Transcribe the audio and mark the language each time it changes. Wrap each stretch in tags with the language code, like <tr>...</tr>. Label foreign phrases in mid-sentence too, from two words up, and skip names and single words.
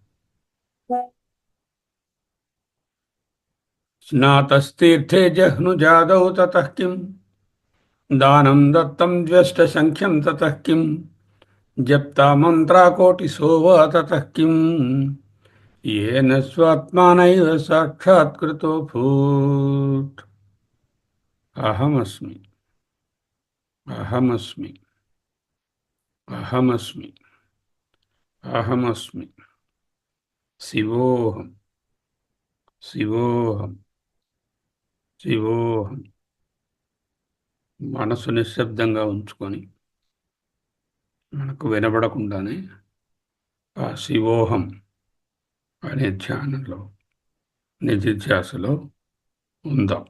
<sa>स्नातस्तीर्थे जह्नुजादौ ततः किम्, दानं दत्तं द्व्यष्टसङ्ख्यं ततः किम्, जप्ता मन्त्राकोटिसो वा ततः किम्, येन स्वात्मानैव साक्षात्कृतोऽभूत्. अहमस्मि, अहमस्मि, अहमस्मि, अहमस्मि, शिवोऽहम्, शिवोऽहम्, శివోహం.</sa> <te>మనసు నిశ్శబ్దంగా ఉంచుకొని మనకు వినబడకుండానే ఆ శివోహం అనే ధ్యానంలో నిధిధ్యాసలో ఉందాం.</te>